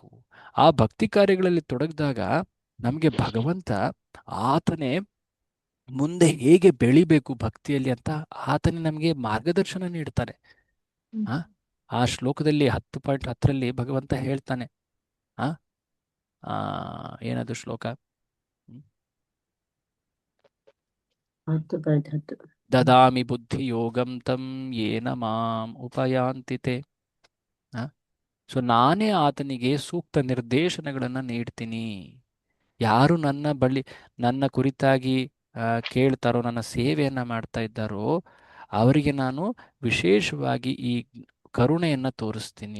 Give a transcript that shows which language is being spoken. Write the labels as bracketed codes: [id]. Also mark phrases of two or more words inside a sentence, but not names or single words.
[kn] ಆ ಭಕ್ತಿ ಕಾರ್ಯಗಳಲ್ಲಿ ತೊಡಗಿದಾಗ ನಮಗೆ ಭಗವಂತ ಆತನೇ ಮುಂದೆ ಹೇಗೆ ಬೆಳಿಬೇಕು ಭಕ್ತಿಯಲ್ಲಿ ಅಂತ ಆತನೇ ನಮಗೆ ಮಾರ್ಗದರ್ಶನ ನೀಡ್ತಾನೆ. ಆ ಶ್ಲೋಕದಲ್ಲಿ 10.10 ಭಗವಂತ ಹೇಳ್ತಾನೆ, ಏನದು ಶ್ಲೋಕ? 10.10 [sa] ದದಾಮಿ ಬುದ್ಧಿ ಯೋಗಂ ತಂ ಯೇನ ಮಾಂ ಉಪಯಾಂತಿತೆ. [kn] ಸೊ ನಾನೇ ಆತನಿಗೆ ಸೂಕ್ತ ನಿರ್ದೇಶನಗಳನ್ನು ನೀಡ್ತೀನಿ. ಯಾರು ನನ್ನ ಕುರಿತಾಗಿ ಕೇಳ್ತಾರೋ, ನನ್ನ ಸೇವೆಯನ್ನು ಮಾಡ್ತಾ ಇದ್ದಾರೋ ಅವರಿಗೆ ನಾನು ವಿಶೇಷವಾಗಿ ಈ ಕರುಣೆಯನ್ನು ತೋರಿಸ್ತೀನಿ.